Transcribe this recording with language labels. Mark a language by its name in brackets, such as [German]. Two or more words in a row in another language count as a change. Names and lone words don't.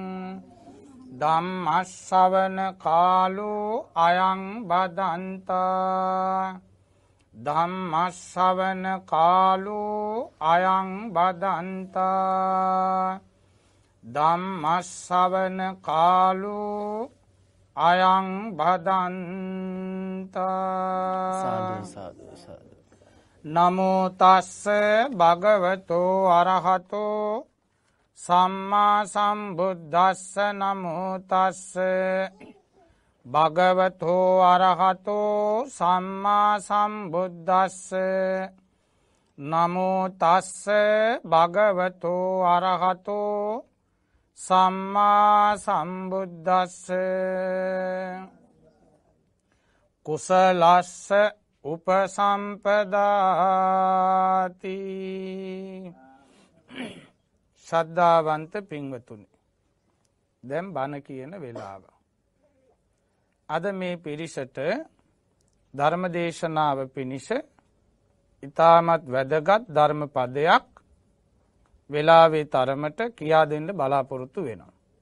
[Pali] ධම්මස්සවන කාලෝ අයං බදන්තා ධම්මස්සවන කාලෝ අයං බදන්තා ධම්මස්සවන කාලෝ අයං බදන්තා නමෝ තස්ස භගවතෝ අරහතෝ සම්මා සම්බුද්දස්ස නමෝ තස්ස භගවතෝ අරහතෝ සම්මා සම්බුද්දස්ස නමෝ තස්ස භගවතෝ අරහතෝ සම්මා සම්බුද්දස්ස කුසලස්ස උපසම්පදාති. [Sinhala] ශ්‍රද්ධාවන්ත පින්වතුනි, දැන් බණ කියන වෙලාව. අද මේ පිරිසට ධර්මදේශනාව පිණිස ඉතාමත් වැදගත් ධර්ම පදයක් වෙලාවේ තරමට කියා දෙන්න බලාපොරොත්තු වෙනවා.